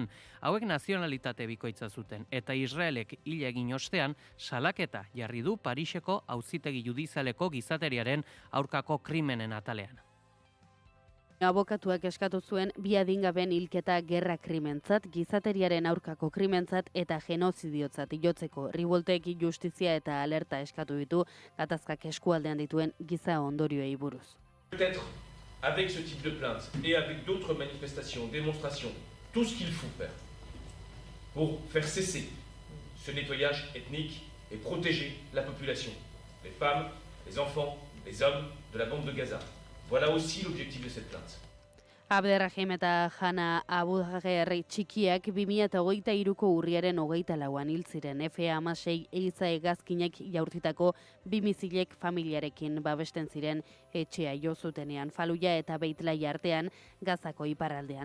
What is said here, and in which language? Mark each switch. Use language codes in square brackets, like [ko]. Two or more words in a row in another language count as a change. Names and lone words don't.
[eu] Hauek nazionalitate bikoitza zuten eta Israelek hil egin ostean salaketa jarri du Pariseko auzitegi judizialeko gizateriaren aurkako krimenen atalean. Abokatuak eskatu zuen bi adingaben hilketa gerra krimentzat, gizateriaren aurkako krimentzat eta genozidiotzat jotzeko. Riboltek justizia eta alerta eskatu ditu gatazkak eskualdean dituen giza ondorioei buruz. [fr] Peut-être avec ce type de plainte et avec d'autres manifestations, démonstrations, tout ce qu'il faut faire pour faire cesser ce nettoyage ethnique et protéger la population, les femmes, les enfants, les hommes de la bande de Gaza. Voilà aussi l'objectif de cette plainte. [eu] Abderrahim eta Jana Abugerri txikiak 2023ko urriaren 24an hil ziren. F-16 ehiza hegazkinek jaurtitako 2 misilek familiarekin babesten ziren etxea jo zutenean. Faluja eta Beitlai artean Gazako iparraldean.